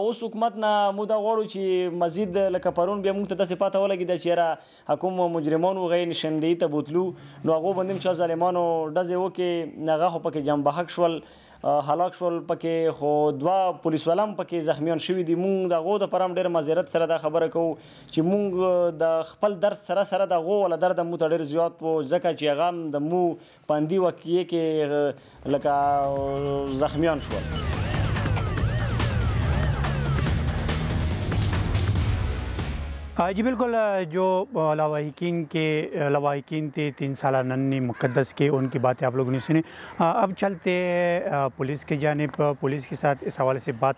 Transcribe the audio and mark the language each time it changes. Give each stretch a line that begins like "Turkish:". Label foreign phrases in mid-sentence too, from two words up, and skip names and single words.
Pashto: اوس حکومت نه موږ دا غواړو چې مزید لکه پرون بیا موږ ته داسې پاته ولګېده چې یاره حکوم مجرمانو هغې نشاندهي ته بوتلو نو هغو باندې هم چا ظالمانو ډزې وکړې هغه خو پکې جانبحق شول هلاک شول پکې خو 2 پولیس والا هم پکې زخمیان شوي دي مونږ د هغو دپاره هم ډېر معذرت سره دا خبره کوو چې مونږ د خپل درد سره سره د هغو والا درد هم مو ته ډېر زیات و ځکه چې هغه هم د مو په اندي واقعې کې لکه زخمیان شول
Urdu: جی بالکل جو لواحقین تھے 3 سالہ ننھی مقدس کے ان کی باتیں آپ لوگوں نے سنی اب چلتے پولیس کی جانب پولیس کے ساتھ اس حوالے سے بات